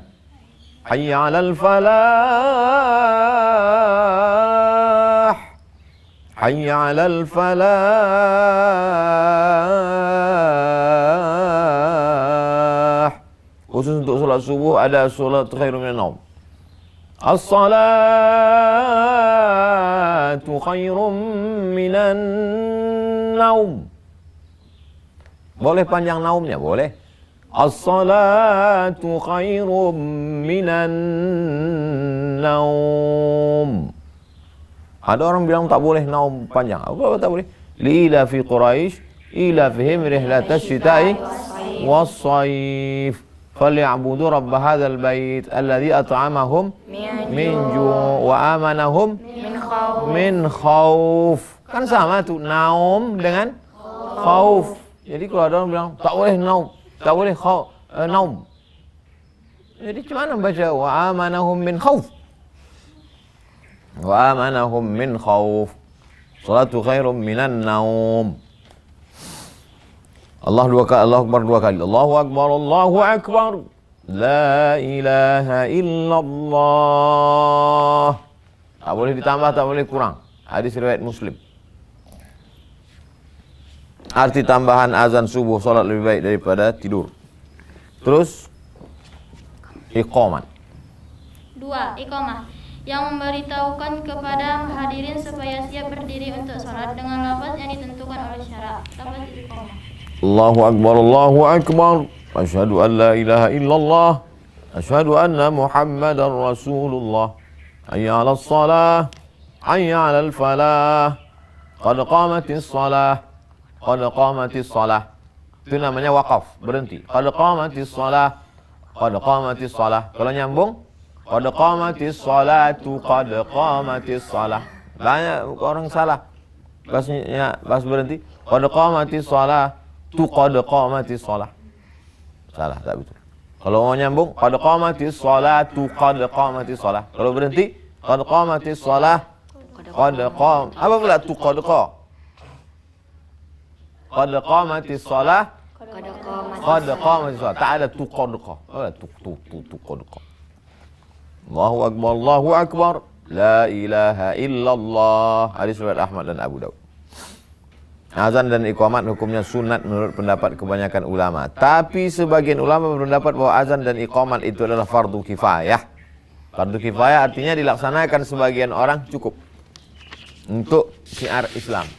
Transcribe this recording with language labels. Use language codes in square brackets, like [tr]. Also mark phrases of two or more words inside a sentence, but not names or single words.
[ar] حي على الفلاح. حي على الفلاح. [id] Khusus untuk solat subuh ada solat [ar] خير من النوم. الصلاة خير من النوم. [id] Boleh panjang naumnya, boleh. [ar] الصلاة خير من النوم. [id] Ada orang bilang tak boleh naum panjang. Apa tak boleh? [ar] لإيلاف قريش إيلافهم رحلة الشتاء والصيف فليعبدوا رب هذا البيت الذي أطعمهم من جوع وآمنهم من خوف. [id] Kan sama tuh naum dengan khauf. Jadi kalau ada orang bilang tak boleh naum, tak boleh naum. Jadi gimana baca [ar] وآمنهم من خوف? وآمنهم من خوف. الصلاة خير من النوم. الله أكبر 2 kali. الله أكبر، الله أكبر. لا إله إلا الله. [id] Tak boleh ditambah, tak boleh kurang. Hadis riwayat Muslim. Arti tambahan azan subuh, salat lebih baik daripada tidur. Terus iqamat. 2. Iqamah, yang memberitahukan kepada hadirin supaya siap berdiri untuk salat dengan lafaz yang ditentukan oleh syarak. Lafaz iqamah. [ar] الله أكبر، الله أكبر. أشهد أن لا إله إلا الله. أشهد أن محمدا رسول الله. حي على الصلاة. حي على الفلاح. قد قامت الصلاة. قد قامت الصلاة. [id] Itu namanya waqaf, berhenti. [ar] قد قامت الصلاة. قد قامت الصلاة. [id] Kalau nyambung, [ar] قد قامت الصلاة، قد قامت الصلاة. [id] Banyak orang salah. Pas berhenti, [ar] قد قامت الصلاة, tu قد قامت الصلاة. [id] Salah, tak betul. Kalau mau nyambung, [ar] قد قامت الصلاة، قد قامت الصلاة. [id] Kalau berhenti, [ar] قد قامت الصلاة، قد قام. [id] Apa pula tu [ar] قد قا? قد قامت الصلاة، قد قامت الصلاة. [id] Tak ada tu [ar] قد قا. [id] Apa tu [ar] قد قا? الله أكبر، الله أكبر. لا إله إلا الله. [id] Hadis riwayat Ahmad dan Abu Daud. Azan dan iqamat hukumnya sunat menurut pendapat kebanyakan ulama. Tapi sebagian ulama berpendapat bahwa azan dan iqamat itu adalah fardu kifayah. Fardu kifayah artinya dilaksanakan sebagian orang cukup untuk syiar Islam.